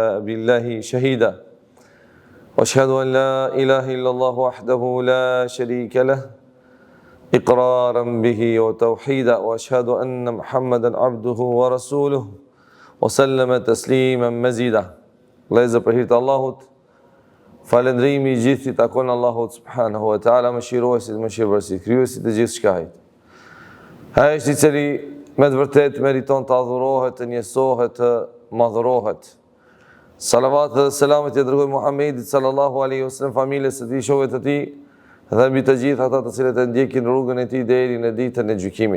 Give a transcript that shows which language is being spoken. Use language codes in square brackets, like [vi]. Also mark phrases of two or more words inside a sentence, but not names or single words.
[ar] بالله شهيدا وأشهد أن لا إله إلا الله وحده لا شريك له إقرارا به وتوحيدا وأشهد أن محمدا عبده ورسوله وسلم تسليما مزيدا ليس برهيت الله [sq] falendrimi I gjithë I takon Allahut [ar] سبحانه وتعالى, [sq] mëshiruesit, mëshirëvërësit, krijuesit të gjithë shkajt. Ai është I cili me të vërtet meriton të adhurohet, të njësohet, të madhurohet. Salavat dhe selamet I dërgoj Muhammedit [ar] صلى الله عليه وسلم, [sq] familjes së tij, shokëve të tij dhe mbi të gjithë ata të cilët e ndjekin rrugën e tij deri në ditën e gjykimit.